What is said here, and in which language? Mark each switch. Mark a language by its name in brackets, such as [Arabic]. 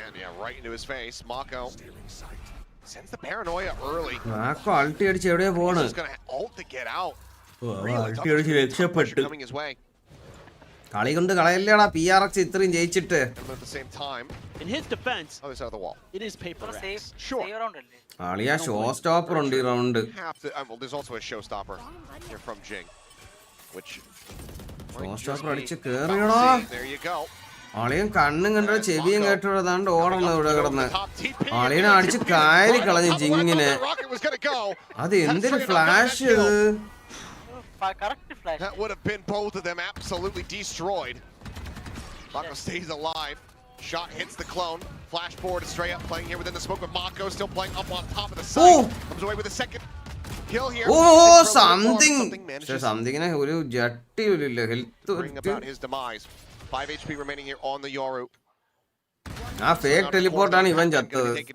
[English] And right into his face, Mako Sends the paranoia early. [Malayalam] Ulti അടിച്ച് എവിടെയാ പോണ്? [English] He's gonna ult to get out. [Malayalam] Ulti അടിച്ച് രക്ഷപ്പെട്ടു. [English] Coming his way. [Malayalam] കളി കൊണ്ട് കളയല്ലേടാ PRX ഇത്രയും ജയിച്ചിട്ട്. [English] At the same time, in his defense, other side of the wall. It is paper X. Sure. [Malayalam] ആളിയാ show stopper ഉണ്ട് ഈ round. [English] Well, there's also a showstopper here from Jing, which [Malayalam] show stopper അടിച്ച് കേറിയടാ. [English] There you go. [Malayalam] ആളിയും കണ്ണും കണ്ട ചെവിയും കേട്ടോടാണ്ട് ഓടണം ഇവിടെ കിടന്ന്. ആളിനെ അടിച്ച് കയറി കളഞ്ഞു ജിങ്ങിനെ. അത് എന്തൊരു ഫ്ലാഷ് ഇത്. [English] That would have been both of them absolutely destroyed. Mako stays alive. Shot hits the clone. Flash forward to Stray up, playing here within the smoke, but Mako still playing up on top of the site. Comes away with a second kill here. Oh, something. [Malayalam] Something ഒരു ജട്ടി ഇല്ല health. [English] Bring about his demise. 5 HP remaining here on the Yoru. [Malayalam] ആ fake teleport ആണ് ഇവൻ ചത്തത്.